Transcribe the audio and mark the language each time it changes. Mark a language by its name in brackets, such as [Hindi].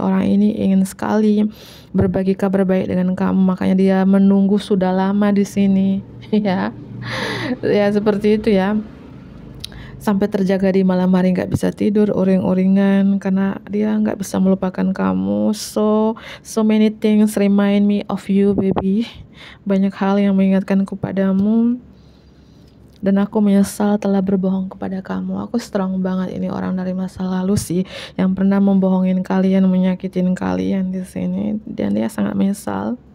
[Indonesian] Orang ini ingin sekali berbagi kabar baik dengan kamu, makanya dia menunggu sudah lama di sini. Ya, ya seperti itu ya. Sampai terjaga di malam hari, nggak bisa tidur, uring-uringan karena dia nggak bisa melupakan kamu. [English] So many things remind me of you, baby. [Indonesian] Banyak hal yang mengingatkanku padamu, dan aku menyesal telah berbohong kepada kamu. Aku strong banget, ini orang dari masa lalu sih, yang pernah membohongin kalian, menyakitin kalian di sini, dan dia sangat menyesal.